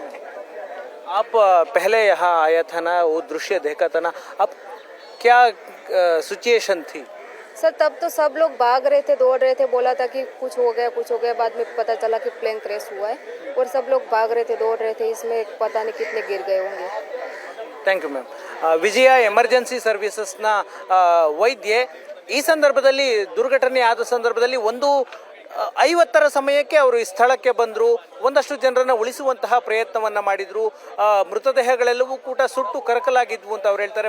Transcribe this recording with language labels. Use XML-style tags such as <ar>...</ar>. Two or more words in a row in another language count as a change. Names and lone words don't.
<hi>आप पहले यहाँ आया था ना, वो दृश्य देखा था ना, अब क्या सिचुएशन थी? सर तब तो सब लोग भाग रहे थे, दौड़ रहे थे, बोला था कि कुछ हो गया। बाद में पता चला कि प्लेन क्रैश हुआ है और सब लोग भाग रहे थे, दौड़ रहे थे, इसमें पता नहीं कितने गिर गए होंगे।</hi> <en>thank you ma'am.</en> <kn>ವಿಜಯ ಎಮರ್ಜೆನ್ಸಿ ಸರ್ವಿಸಸ್ನ ವೈದ್ಯೆ ಈ ಸಂದರ್ಭದಲ್ಲಿ ದುರ್ಘಟನೆ ಆದ ಸಂದರ್ಭದಲ್ಲಿ 1:50 ಸಮಯಕ್ಕೆ ಅವರು ಈ ಸ್ಥಳಕ್ಕೆ ಬಂದರು, ಒಂದಷ್ಟು ಜನರನ್ನು ಉಳಿಸುವಂತಹ ಪ್ರಯತ್ನವನ್ನು ಮಾಡಿದರು. ಮೃತದೇಹಗಳೆಲ್ಲವೂ ಕೂಡ ಸುಟ್ಟು ಕರಕಲಾಗಿದ್ವು ಅಂತ ಅವ್ರು ಹೇಳ್ತಾರೆ.</kn>